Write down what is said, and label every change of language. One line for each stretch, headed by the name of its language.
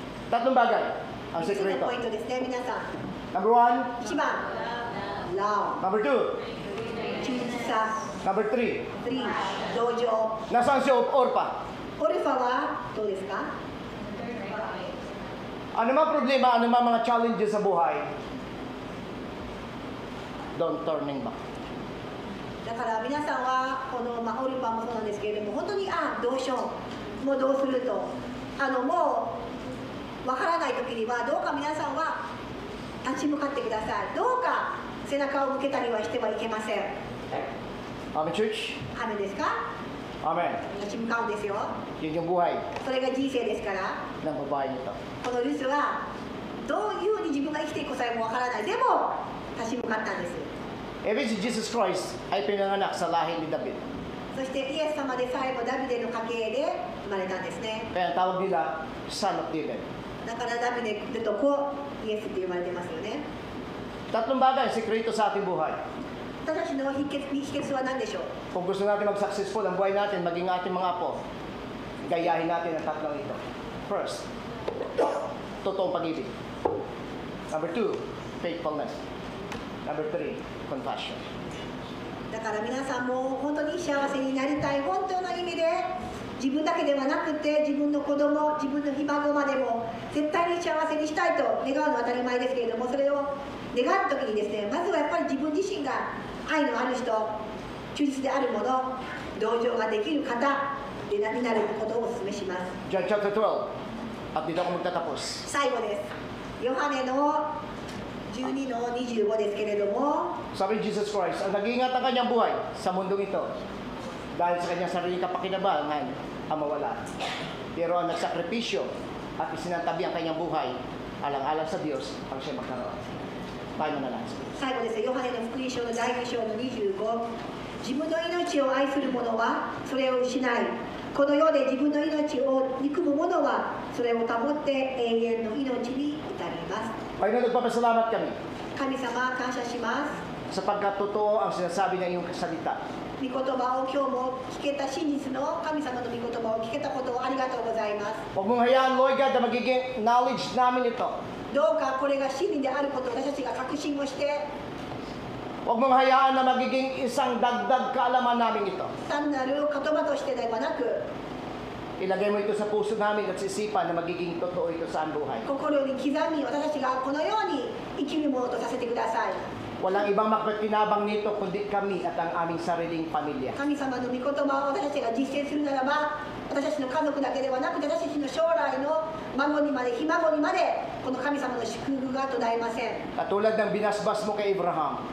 Filipino: Tatlong bagay ang
Japanese: 3つの
Filipino: sekreto.
Japanese: ポイントですね、皆さん。
English: Number 1,
Japanese: 1番、ラ
English: number 2,
Japanese: オ、忠実さ、
English: number 3.
Japanese: 3、同情。
Filipino: Nasaan si Orpa?
Japanese: オルファはどうですか？
Filipino: Ano mga problema, ano mga challenges sa buhay,
English: don't turning back.
Japanese: だから皆さんはこの、オルファもそうなんですけれども、本当にどうしよう、もうどうすると、もうわからない時にはどうか皆さんは立ち向かってください。どうか背中を向けたりはしてはいけません。
English: Amen, church?
Japanese: 雨ですか？
English: Amen.
Japanese: 立ち向かうんですよ。
Filipino: Yun yung buhay
Japanese: それが人生ですから、
Filipino: ng babae nito.
Japanese: このルスはどういうふうに自分が生きていくさえもわからない。でも立ち向かったんです。
Filipino: Even si Jesus Christ ay pinanganak sa lahi ni David.
Japanese: そしてイエス様でさえもダビデの家系で生まれたんですね。
Filipino: Kaya ang tawag nila, Son of David.
Japanese: だからダビデと子イエスって言われてますよね。
Filipino: Tatlong bagay, sekreto sa ating buhay.
Japanese: 私たちの秘訣は何でしょう？
Filipino: Kung gusto natin mag-successful ang buhay natin, maging ating mga apo, gayahin natin ang tatlong ito.
English: First,
Filipino: totoong pag-ibig.
English: Number 2, faithfulness. Number 3, compassion.
Japanese: だから皆さんも本当に幸せになりたい、本当の意味で自分だけではなくて自分の子供、自分のひ孫までも絶対に幸せにしたいと願うのは当たり前ですけれども、それを願う時にですね、まずはやっぱり自分自身が愛のある人、忠実であるもの、同情ができる方になることをお勧めします。
English: John chapter 12.
Filipino: At dito ako magtatapos.
Japanese: 最後です。ヨハネの12の25ですけれども、
Filipino: Sabi ni Jesus Christ, ang nag-iingat ang kanyang buhay sa mundong ito dahil sa kanyang sarili kapakinabangan ang mawala. Pero ang nagsakripisyo at isinantabi ang kanyang buhay alang-alang sa Diyos ang siya magkaroon. Tayo na lang.
Japanese: 最後です。ヨハネの福音書の第2章の25、自分の命を愛する者はそれを失い、この世で自分の命を憎む者はそれを保って永遠の命に至ります。
Filipino: Panginoon, nagpapasalamat kami
Japanese: 神様、感謝します。
Filipino: sapagkat totoo ang sinasabi ng iyong salita.
Japanese: 御言葉を今日も聞けた、真実の神様の御言葉を聞けたことをありがとうございます。
Filipino: Huwag mong hayaan, Lord God, na magiging knowledge namin ito.
Japanese: どうかこれが真理であることを私たちが確信をして、
Filipino: Huwag mong hayaan na magiging isang dagdag kaalaman namin ito.
Japanese: 単なる言葉としてではなく、
Filipino: Ilagay mo ito sa puso namin at sa isipan na magiging totoo ito sa aming buhay.
Japanese: 心に刻み、私たちがこのように生きるものとさせてください。
Filipino: Walang ibang magpakinabang nito kundi kami at ang aming sariling pamilya.
Japanese: 神様の御言葉を私たちが実践するならば、私たちの家族だけではなくて、私たちの将来の孫にまで、ひ孫にまで、この神様の祝福が途絶えません。
Filipino: Katulad ng binasbas mo kay Abraham,